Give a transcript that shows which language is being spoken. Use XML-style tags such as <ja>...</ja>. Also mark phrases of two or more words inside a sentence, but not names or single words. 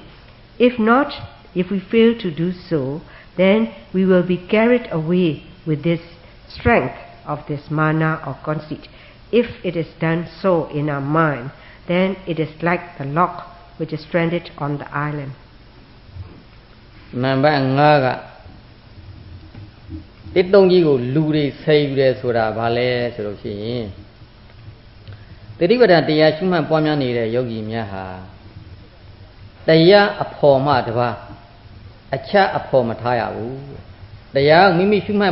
<en>If not, if we fail to do so, then we will be carried away with this strength of this mana or conceit. If it is done so in our mind, then it is like the log which is stranded on the island.</en> <my>Number 5 ကတစ်သုံးကြီးကိုလူတွေဆယ်ယူတယ်ဆိုတာဘာလဲဆိုလို့ရှိရင်တတိပဒံတရားရှုမှတ်ပွားများနေတဲ့ယောဂီများဟာတရားအဖို့မှတပါအခြားအဖို့မထားရဘူးတရားမိမိရှုမှတ်</my>